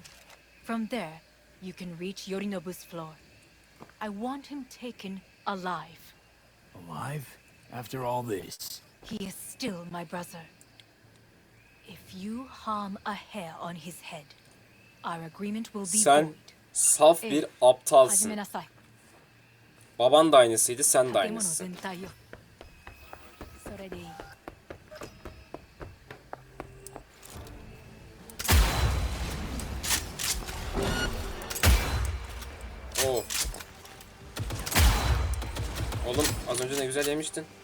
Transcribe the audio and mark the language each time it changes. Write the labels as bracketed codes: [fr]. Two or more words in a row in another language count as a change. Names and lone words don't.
[en] From there, you can reach Yorinobu's floor. I want him taken alive. Alive? After all this? He is still my brother. If you harm a hair on his head, our agreement will be [tr] Sen [en] void. [tr] saf bir aptalsın. [ja] 始めなさい。 [tr] Baban da aynısıydı, sen de [ja] 建物 [tr] aynısın. [ja] 全体よ。それでいい。 [tr] Oo. Oğlum az önce ne güzel yemiştin.